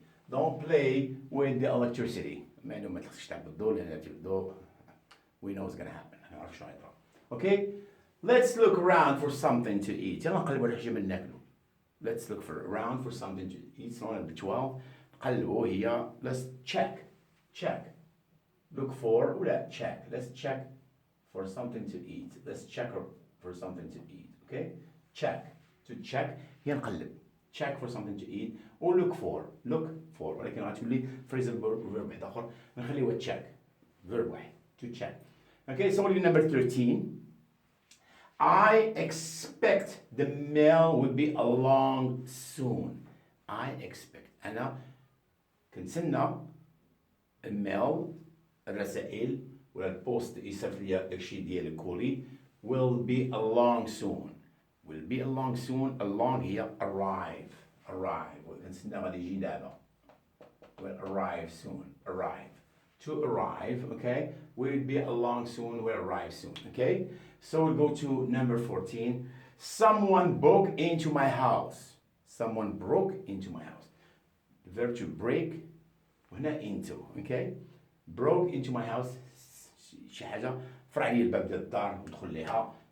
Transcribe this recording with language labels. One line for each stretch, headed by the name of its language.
English: don't play with the electricity.
Arabic: ما إنه ما تخش تلعب بالضوء لأن الضوء
English: we know what's gonna happen.
Arabic: نعرف شو يطرا.
English: Okay, let's look around for something to eat.
Arabic: يلا نقلبوا على حاجة من ناكلو.
English: Let's look around for something to eat. So number 12
Arabic: قلبوا
English: هي let's check. Look for ولا check. Let's check for something to eat. Let's check for something to eat. Okay, check. To check
Arabic: هي نقلب.
English: Check for something to eat or look for
Arabic: ولكن غتقول لي
English: phrasal verb
Arabic: واحد آخر نخليه
English: check verb واحد to check. Okay, so number 13. I expect the mail will be along soon. I expect.
Arabic: أنا كنتسنى الميل الرسائل ولا البوست يصيفط لي داكشي ديال الكوري
English: will be along soon. Will be along soon. Along هي arrive.
Arabic: كنتسنى غادي يجي دابا.
English: Will arrive soon. To arrive, okay? Will be along soon. Will arrive soon, okay? So we'll go to number 14. Someone broke into my house. Someone broke into my house. The verb to break وهنا into, okay? Broke into my house.
Arabic: شي حاجة فرع لي الباب ديال الدار ودخل ليها.